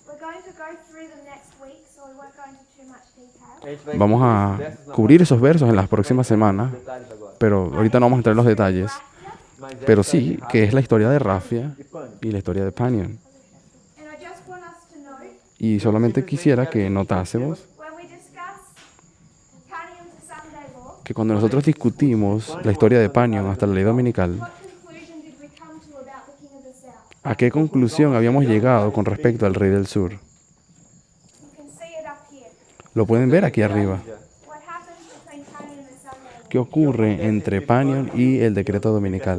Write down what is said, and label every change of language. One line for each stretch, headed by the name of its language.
English: we're going to go through them next week, so we won't go into too much detail.
Spanish: vamos a cubrir esos versos en las próximas semanas, pero ahorita no vamos a entrar en los detalles. Pero sí, que es la historia de Rafia y la historia de Panion.
English: And I just want us to note,
Spanish: Y solamente quisiera que notásemos
English: when we discuss Panion to Sunday law,
Spanish: que cuando nosotros discutimos la historia de Panion hasta la ley dominical,
English: what conclusion did we come to about the king of the south?
Spanish: ¿a qué conclusión habíamos llegado con respecto al rey del sur?
English: You can see it up here.
Spanish: Lo pueden ver aquí arriba.
English: What happens between Panion and Sunday law
Spanish: ¿Qué ocurre entre Panion y el decreto dominical